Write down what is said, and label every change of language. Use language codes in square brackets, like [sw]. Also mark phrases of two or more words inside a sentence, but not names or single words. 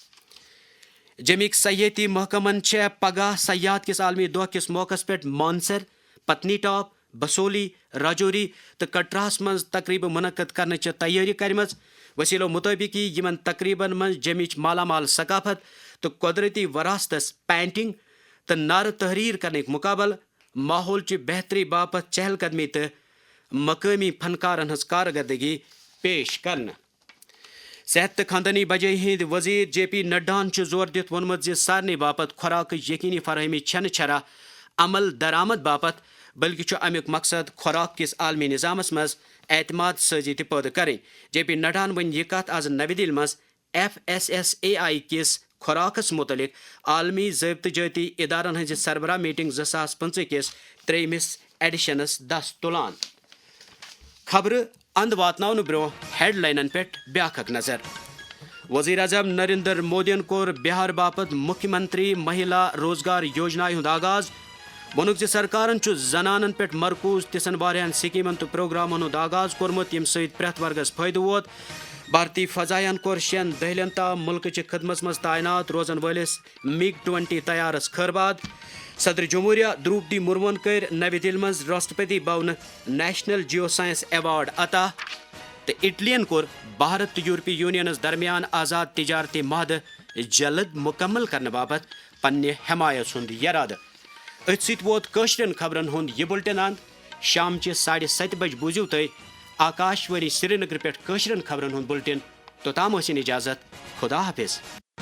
[ks] جمِکۍ سیاحتی محکمن پگہ سیاحت کس عالمی دۄہ کس موقع پہ مانسر پتنی ٹاپ بسولی راجوری تو کٹراہس مز تقریب منعقد کرنے تیاری کرم. وسیلو مطابق یمن تقریبن مز جمچ مالا مال ثقافت تو قدرتی وراثتس پینٹنگ تو نعرہ تحریر کرنے مقابل ماحول چہ بہتری باپت چہل قدمی تو مقامی فنکارن ہز کارکردگی پیش کرنا. صحت تو خاندانی بجائی ہند وزیر JP نڈاہن زور دت وونمت زِ سارنٕے باپت خوراک یقینی فراہمی چھنہ چھرا عمل درآمد باپت بلکہ امیک مقصد خوراک کس عالمی نظامس مز اعتماد سازی تہ پٲدٕ کرٕنۍ. JP نڈاہن ون یہ کت آز نوی دہلی مز FSSAI کس خوراکس متعلق عالمی ضابطہ جاتی ادارن ہز سربراہ میٹنگ 2025 کس 3 ایڈیشنس دست تلان. خبر اند واتناون برو ہیڈ لائنن پہ بیاکھ نظر. وزیر اعظم نریندر مودین کور بہار باپت مکھیہ منتری مہیلا روزگار یوجنا ہند آغاز. وونک زِ سرکارن زنانن پہ مرکوز تِژھن واریاہن سکیمن تو پروگرامن ہند آغاز کورمت یم سۭتۍ پرٛٮ۪تھ ورگس فٲیدٕ ووت. بھارتی فضائین کور 6 دہلین تام ملک چہ خدمت مز تعینات روزن ولس MiG-20 طیارس خیرباد. صدر جمہوریہ دروپدی مرمون کر نوی دہلی مز راشٹرپتی بھون نیشنل جیو سائنس ایوارڈ عطا. تو اٹلین کور بھارت تو یورپی یونینس درمیان آزاد تجارتی معاہدہ جلد مکمل کرنے باپت پنہ حمایت ہند ارادہ. ات ست ووت کٲشرٮ۪ن خبرن ہند یہ بلٹن اند. شام چہ 7:30 بج بوزیو تُہۍ آکاش وانی سری نگر پہ کٲشرٮ۪ن خبرن ہند بلٹن. توتام ٲسِن اجازت. خدا حافظ.